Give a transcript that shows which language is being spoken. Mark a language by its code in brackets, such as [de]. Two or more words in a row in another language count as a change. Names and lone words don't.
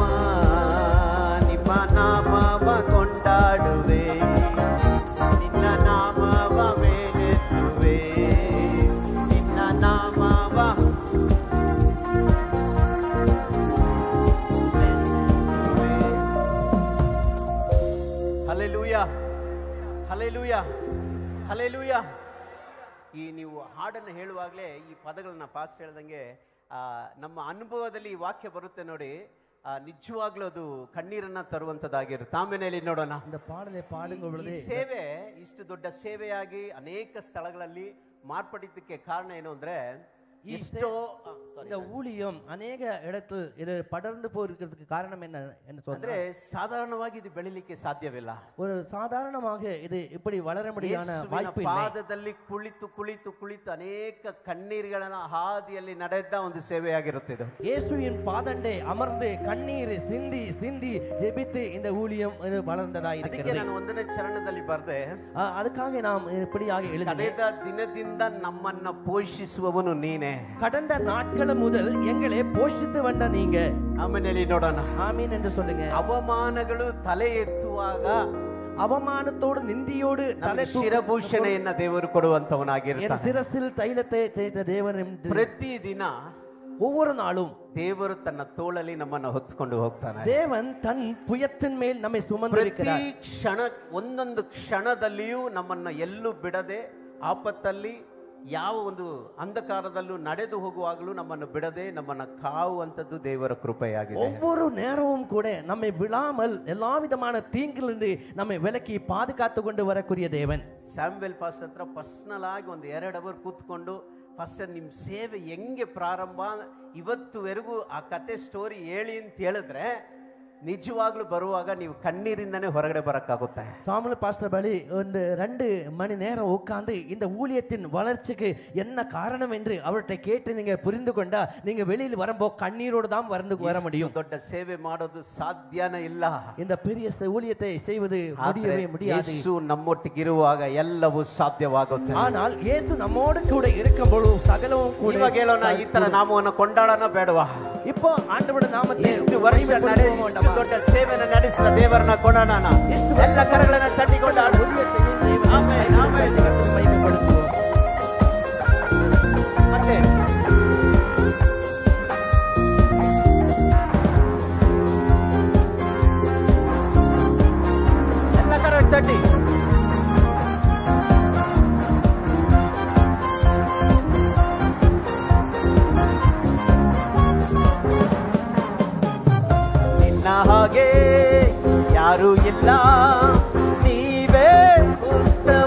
[kn] ನಿಮ್ಮ ನಾಮವ ಕೊಂಡಾಡುವೆ, ನಿನ್ನ ನಾಮವ ಮೇಲೆತ್ತುವೆ, ನಿನ್ನ ನಾಮವ ಹಲ್ಲೆಲೂಯಾ, ಹಲ್ಲೆಲೂಯಾ, ಹಲ್ಲೆಲೂಯಾ. ಈ ನೀವು ಹಾಡನ್ನು ಹೇಳುವಾಗಲೇ ಈ ಪದಗಳನ್ನ ಪಾಸ್ಟ್ ಹೇಳ್ದಂಗೆ ನಮ್ಮ ಅನುಭವದಲ್ಲಿ ಈ ವಾಕ್ಯ ಬರುತ್ತೆ ನೋಡಿ. ನಿಜವಾಗ್ಲೂ ಅದು ಕಣ್ಣೀರನ್ನ ತರುವಂತದ್ದಾಗಿರುತ್ತೆ. ಆಮೇಲೆ ನೋಡೋಣ. [ta] இந்த பாடலை பாடுங்க பொழுது [kn] ಈ ಸೇವೆ ಇಷ್ಟು ದೊಡ್ಡ ಸೇವೆಯಾಗಿ ಅನೇಕ ಸ್ಥಳಗಳಲ್ಲಿ ಮಾರ್ಪಡಿದ್ದಕ್ಕೆ ಕಾರಣ ಏನು ಅಂದ್ರೆ ಇಷ್ಟೋ [ta] இந்த ஊழியம் அநேக இடத்தில் இது படர்ந்து போயிருக்கிறதுக்கு காரணம் என்ன [kn] ಅಂದ್ರೆ ಸಾಧಾರಣವಾಗಿ ಇದು ಬೆಳಿಲಿಕ್ಕೆ ಸಾಧ್ಯವಿಲ್ಲ. [ta] ஒரு சாதாரணமாக இது இப்படி வளர முடியாத வாய்ப்பு இல்லை. [kn] ಪಾದದಲ್ಲಿ ಕುಳಿತು ಕುಳಿತು ಕುಳಿತು ಅನೇಕ ಕಣ್ಣೀರುಗಳನ್ನ ಹಾದಿಯಲ್ಲಿ ನಡೆದ ಒಂದು ಸೇವೆಯಾಗಿರುತ್ತೆ ಇದು. [ta] இயேசுவின் பாதண்டே அமர்ந்து கண்ணீர் சிந்தி சிந்தி ஜெபித்து இந்த ஊழியம் வளர்ந்ததாக இருக்கிறது. [kn] ಅದಕ್ಕೆ ನಾನು ಒಂದನೇ ಚರಣದಲ್ಲಿ ಬರೆದೆ, [ta] ಅದಕ್ಕಾಗಿ நாம் இப்படியாக எழுதினேன். [kn] ಕಳೆದ ದಿನದಿಂದ ನಮ್ಮನ್ನ ಪೋಷಿಸುವವನು ನೀನೇ. [ta] கடந்த நாட்கள் முதல் எங்களை போஷித்து வந்த நீங்க. [kn] ಆಮೇಲೆ ನೋಡೋಣ. [ta] ஆமீன் என்று சொல்லுங்க. [kn] ಅವಮಾನಗಳು ತಲೆ ಎತ್ತುವಾಗ [ta] அவமானத்தோடு நிந்தியோடு தலை [kn] ಶಿರಭೂಷಣೆಯನ್ನ ದೇವರು ಕೊಡುವಂತವನಾಗಿರ್ತಾನೆ. [ta] சிரசில் தைலத்தை தேய்த்த தேவன் [kn] ಪ್ರತಿದಿನ [ta] ஒவ்வொரு நாளும் [kn] ದೇವರು ತನ್ನ ತೋಳಲ್ಲಿ ನಮ್ಮನ್ನು ಹೊತ್ತುಕೊಂಡು ಹೋಗ್ತಾನೆ. [ta] தேவன் தன் புயத்தின் மேல் நம்மை சுமந்திருக்கிறார். [kn] ಪ್ರತಿ ಕ್ಷಣ ಒಂದೊಂದು ಕ್ಷಣದಲ್ಲಿಯೂ ನಮ್ಮನ್ನ ಎಲ್ಲೂ ಬಿಡದೆ, ಆಪತ್ತಲ್ಲಿ ಯಾವ ಒಂದು ಅಂಧಕಾರದಲ್ಲೂ ನಡೆದು ಹೋಗುವಾಗಲೂ ನಮ್ಮನ್ನು ಬಿಡದೆ ನಮ್ಮನ್ನು ಕಾಯುವಂಥದ್ದು ದೇವರ ಕೃಪೆಯಾಗಿದೆ. [ta] ஒவ்வொரு நேரமும் கூட நம்மை விழாமல் எல்லா விதமான தீங்கிலிருந்து நம்மை விலக்கி பாதுகாத்து கொண்டு வரக்கூடிய தேவன். [kn] ಸ್ಯಾಮ್ವೆಲ್ ಪಾಸ್ಟ್ ಹತ್ರ ಪರ್ಸನಲ್ ಆಗಿ ಒಂದು 2 ಅವರ್ ಕೂತ್ಕೊಂಡು ಫಸ್ಟ್ ನಿಮ್ಮ ಸೇವೆ ಹೆಂಗೆ ಪ್ರಾರಂಭ ಇವತ್ತುವರೆಗೂ ಆ ಕತೆ ಸ್ಟೋರಿ ಹೇಳಿ ಅಂತ ಹೇಳಿದ್ರೆ ನಿಜವಾಗ್ಲೂ ಬರುವಾಗ ನೀವು ಕಣ್ಣೀರಿಂದನೇ ಹೊರಗಡೆ ಬರಕ್ಕಾಗುತ್ತೆ. [ta] சாமுவேல் பாஸ்டர் பலி ಒಂದು 2 மணி நேரம் உட்கார்ந்து இந்த ஊழியத்தின் வளர்ச்சிக்கு என்ன காரணம் என்று அவர்கிட்ட கேட்டு நீங்க புரிந்து கொண்டா நீங்க வெளியில் வரும்போது கண்ணீரோடு தான் வர முடியும். [kn] ದೊಡ್ಡ ಸೇವೆ ಮಾಡೋದು ಸಾಧ್ಯನೇ ಇಲ್ಲ. [ta] இந்த பெரிய ஊழியத்தை செய்வது முடியவே முடியாது. [kn] ಯೇಸು ನಮ್ಮೊಟ್ಟಿಗಿರುವಾಗ ಎಲ್ಲವೂ ಸಾಧ್ಯವಾಗುತ್ತೆ. [ta] ஆனால் இயேசு நம்மோடு கூட இருக்கும்போது சகலமும் கூட. [kn] ಇವಾಗ ಹೇಳೋಣ, ಈ ತರ ನಾಮವನ್ನು ಕೊಂಡಾಡೋಣ ಬೇಡವಾ? [ta] இப்போ ஆண்டவரோட நாமத்தை [kn] ಇಷ್ಟು ವರ್ಷ ಇಷ್ಟು ದೊಡ್ಡ ಸೇವೆಯನ್ನು ನಡೆಸಿದ ದೇವರನ್ನ ಕೊಡೋಣ ನಾವು. ಎಲ್ಲ ಕರಗಳನ್ನು ತಟ್ಟಿಕೊಂಡು ಆಮೆನ್ ಆಮೆನ್. ಮತ್ತೆ ಎಲ್ಲ ಕರ ತಟ್ಟಿ ಹಾಗೆ ಯಾರು ಇಲ್ಲ, ನೀವೇ ಉತ್ತಮ.